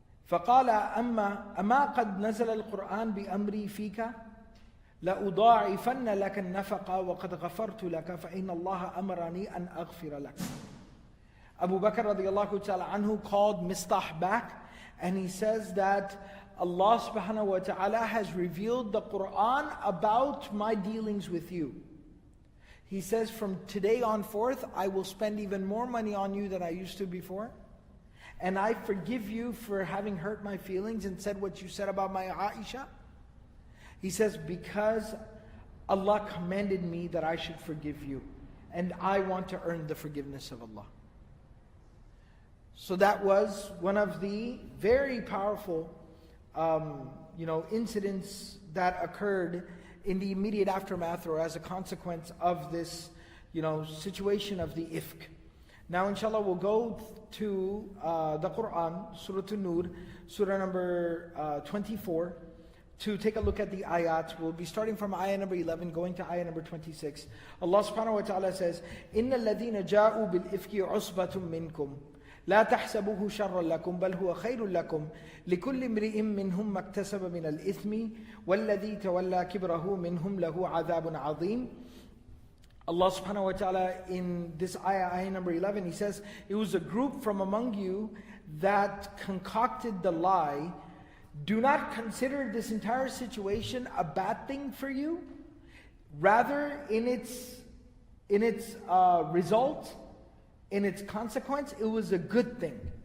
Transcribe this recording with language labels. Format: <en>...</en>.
<ar>فقال أما قد نزل القرآن بأمري فيك لأضاعفن لك النفقة وقد غفرت لك فإن الله أمرني أن أغفر لك.</ar> <en>Abu Bakr radiallahu ta'ala anhu called Mistah back, and he says that Allah subhanahu wa ta'ala has revealed the Quran about my dealings with you. He says, from today on forth, I will spend even more money on you than I used to before. And I forgive you for having hurt my feelings and said what you said about my Aisha. He says, because Allah commanded me that I should forgive you. And I want to earn the forgiveness of Allah. So that was one of the very powerful incidents that occurred in the immediate aftermath or as a consequence of this situation of the ifk. Now inshallah we'll go to the Quran, Surah An-Nur, Surah number 24, to take a look at the ayat. We'll be starting from ayah number 11, going to ayah number 26. Allah subhanahu wa ta'ala says,</en> <ar>إِنَّ الَّذِينَ جَاءُوا بِالْإِفْكِ عُصْبَةٌ مِّنْكُمْ لا تحسبوه شرا لكم بل هو خير لكم لكل امرئ منهم ما اكتسب من الإثم والذي تولى كبره منهم له عذاب عظيم.</ar> <en>Allah subhanahu wa ta'ala in this ayah number 11, He says, it was a group from among you that concocted the lie. Do not consider this entire situation a bad thing for you. Rather, in its result, in its consequence, it was a good thing.</en>